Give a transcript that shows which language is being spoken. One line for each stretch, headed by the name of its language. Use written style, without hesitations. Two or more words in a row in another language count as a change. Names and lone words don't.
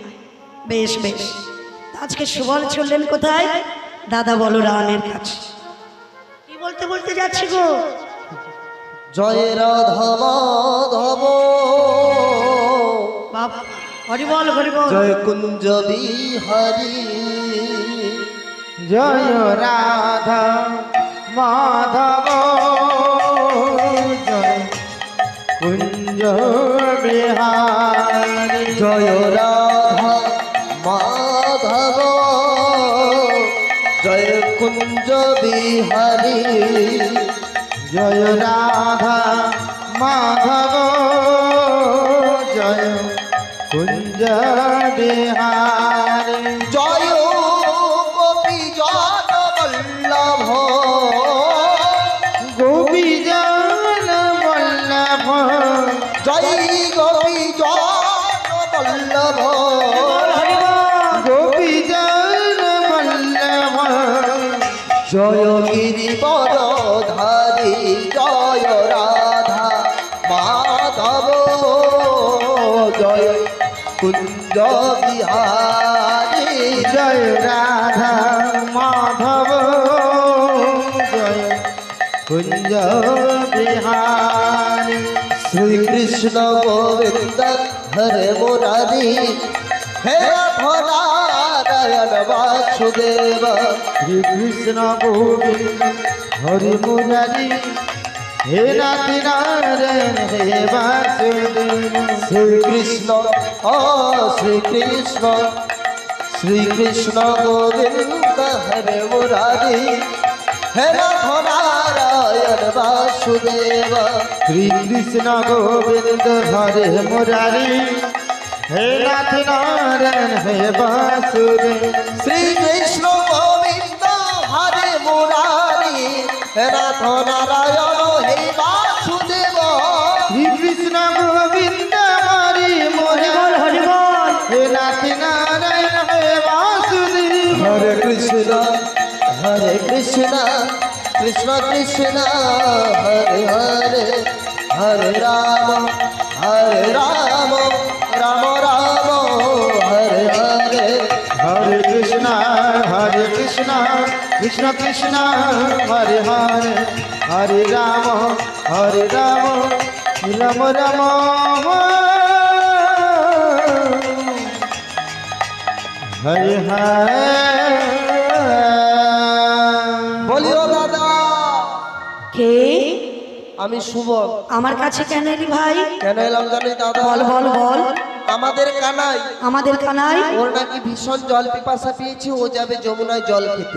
Bangla: বেশ বেশ। আজকে সুবল চললেন কোথায়? দাদা বলরামের কাছে। কি বলতে বলতে যাচ্ছি গো? জয় রাধা মাধব, বাবা হরি বল হরি বল। জয় কুঞ্জ বিহারী,
Hindi: जय राधा माधव, जय कुंज बिहारी।
Bangla: জয় রাধা মাধব, জয় কুঞ্জ বিহারী,
Hindi: जय राधा माधव, जय कुंज बिहारी।
Bangla: জয় গোপী জন বল্লভ,
Hindi: गोपी जन वल्लभ,
Bangla: জয় গোপী জন বল্লভ,
Hindi: गोपी जन वल्लभ,
Bangla: জয় গিরিবরধারী, জয় রাধা মাধব, জয় কুঞ্জ বিহারী।
Hindi: जय राधा माधव, जय कुंज बिहारी।
Bangla: শ্রীকৃষ্ণ গোবিন্দ হরে মুরারি, হে নারায়ণ বাসুদেব,
Hindi: श्री कृष्ण गोविंद हरि मुरारी, हे नाथ नारायण हे वासुदेव।
Bangla: শ্রীকৃষ্ণ ও শ্রীকৃষ্ণ, শ্রীকৃষ্ণ গোবিন্দ হরে মুরারি, হে নারায়ণ বাসুদেব,
Hindi: श्री कृष्ण गोविंद हरे मुरारी, हे नाथ नारायण हे वासुदेव।
Bangla: শ্রীকৃষ্ণ গোবিন্দ হরে মুরারি, হে নাথ নারায়ণ হে বাসুদেব,
Hindi: श्री कृष्ण गोविंद हरि
Bangla: হরি
Hindi: मुरारी,
Bangla: বল হরি বল।
Hindi: हे नाथ नारायण हे वासुदेव।
Bangla: হরে কৃষ্ণ হরে কৃষ্ণ কৃষ্ণ কৃষ্ণ হরে হরে হরে রাম রাম রাম হরে হরে হরে কৃষ্ণ কৃষ্ণ কৃষ্ণ হরে হরে হরে রাম রাম রাম হরে হরে। বলিও দাদা, কে? আমি সুবল। আমার কাছে কেন এলি ভাই? কেন এলাম জানি দাদা? বল বল বল। আমাদের কানাই, আমাদের কানাই ওর নাকি ভীষণ জল পিপাসা পেয়েছে, ও যাবে যমুনায় জল খেতে।